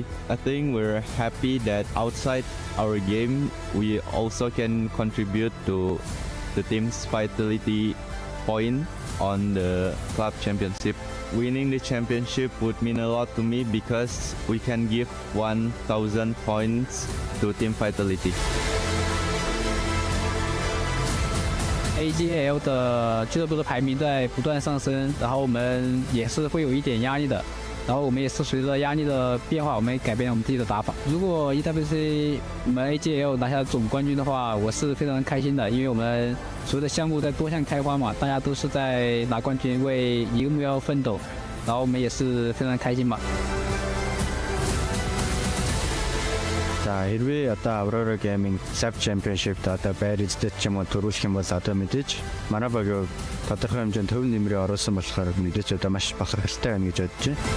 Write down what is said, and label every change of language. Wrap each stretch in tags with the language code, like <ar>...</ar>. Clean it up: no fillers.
<en>I think we're happy that outside our game, we also can contribute to the team's vitality point on the club championship. Winning the championship would mean a lot to me because we can give 1,000 points to team vitality.</en> <zh>AGL 的俱乐部的排名在不断上升，然后我们也是会有一点压力的。然后我们也是随着压力的变化，我们改变了我们自己的打法。如果 EWC 我们 AGL 拿下总冠军的话，我是非常开心的，因为我们所有的项目在多项开花嘛，大家都是在拿冠军，为一个目标奋斗，然后我们也是非常开心嘛。</zh> <mn>За хэрвээ одоо Aurora Gaming Sub Championship-д одоо байр эздэд ч юм уу төрүүлэх юм бол одоо мэдээж манай багийг тодорхой хэмжээнд төв нэмрээ оруулсан болохоор мэдээж одоо маш бахархалтай байна гэж бодож байна.</mn>